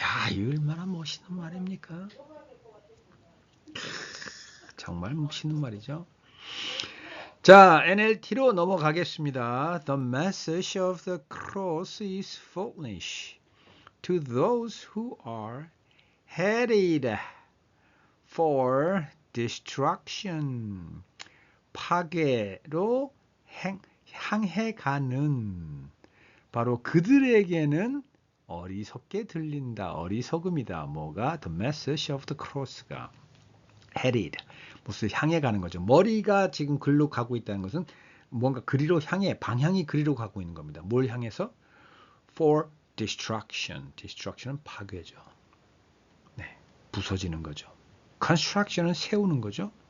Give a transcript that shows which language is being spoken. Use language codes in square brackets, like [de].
[ko] 이 얼마나 멋있는 말입니까? 정말 멋있는 말이죠. 자, NLT로 넘어가겠습니다. [en] The message of the cross is foolish to those who are headed for destruction. [ko] 파괴로 향해 가는, 바로 그들에게는 어리석게 들린다. 어리석음이다. 뭐가? [en] The message of the cross [ko] 가 headed, 무슨 향해 가는 거죠. 머리가 지금 글로 가고 있다는 것은 뭔가 그리로 향해, 방향이 그리로 가고 있는 겁니다. 뭘 향해서? [en] For destruction. [ko] destruction은 파괴죠. 네, 부서지는 거죠. construction은 세우는 거죠.